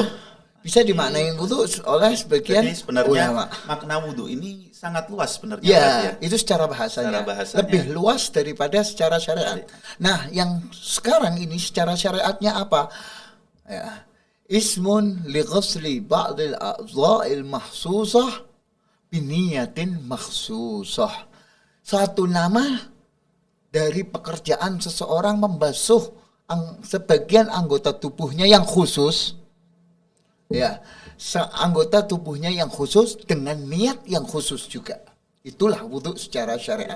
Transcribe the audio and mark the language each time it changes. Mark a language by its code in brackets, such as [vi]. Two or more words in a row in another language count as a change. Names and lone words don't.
[id] Bisa dimaknai wudhu oleh sebagian Jadi sebenarnya ulama. makna wudhu ini sangat luas sebenarnya. Ya, berarti ya. itu secara bahasanya. Secara bahasanya. Lebih luas daripada secara syariat. Nah, yang sekarang ini secara syariatnya apa? [ar] Ya. اسم لغسل بعض الأعضاء المخصوصة بنية مخصوصة. [id] Satu nama dari pekerjaan seseorang membasuh sebagian anggota tubuhnya yang khusus. Ya, anggota tubuhnya yang khusus dengan niat yang khusus juga. Itulah wudhu secara syariat.